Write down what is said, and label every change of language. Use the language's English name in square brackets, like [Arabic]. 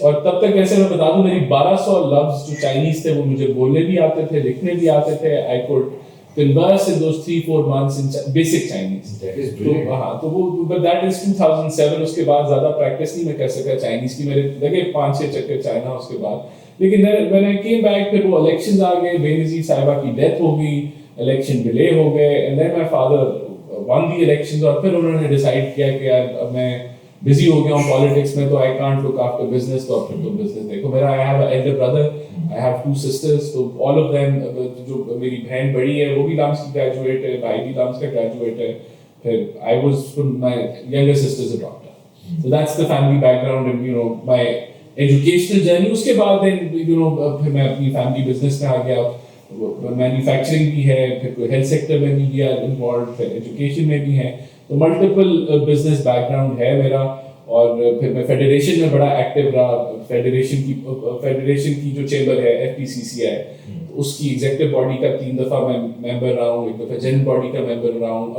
[Urdu] اور تب تک ایسے میں بتا دوں میری 1200 لفظ جو چائنیز تھے وہ مجھے بولنے بھی آتے تھے, لکھنے بھی آتے تھے. [English] I could converse in those 3-4 months in basic Chinese. That is brilliant. [Urdu] تو وہ [English] but that is 2007. [Urdu] اس کے بعد زیادہ پریکٹس نہیں میں کر سکا چائنیز کی, میرے لگے 5-6 چکر چائنا اس کے بعد. لیکن [English] when I came back [Urdu] پھر وہ الیکشنز آ گئے, بے نظیر صاحبہ کی ڈیتھ ہو گئی, الیکشن ڈیلے ہو گئے, [English] and then my father won the elections. [Urdu] اور پھر انہوں نے ڈیسائیڈ کیا کہ یار اب میں بزی ہو گیا ہوں پالیٹکس میں, تو [English] I can't look after business, [Urdu] تو پھر تم بزنس دیکھو. میرا [English] I have an elder brother, I have 2 sisters, [Urdu] تو [English] all of them, [Urdu] جو میری بہن بڑی ہے وہ بھی لامس کی گریجویٹ ہے, بھائی بھی لامس کا گریجویٹ ہے. [English] پھر I was from my younger sister is a doctor. So that's the family background and you know my educational journey. [Urdu] اس کے بعد [English] then you know [Urdu] پھر میں اپنی فیملی بزنس میں آ گیا, مینوفیکچرنگ بھی ہے, پھر کوئی ہیلتھ سیکٹر میں بھی انوالوڈ, پھر ایجوکیشن میں بھی ہے. تو ملٹیپل بزنس بیک گراؤنڈ ہے میرا. اور پھر میں فیڈریشن میں بڑا ایکٹیو رہا. فیڈریشن کی جو چیمبر ہے FPCCI, اس کی ایگزیکٹو باڈی کا 3 دفعہ میں ممبر رہا ہوں, 1 دفعہ جنرل باڈی کا ممبر رہا ہوں.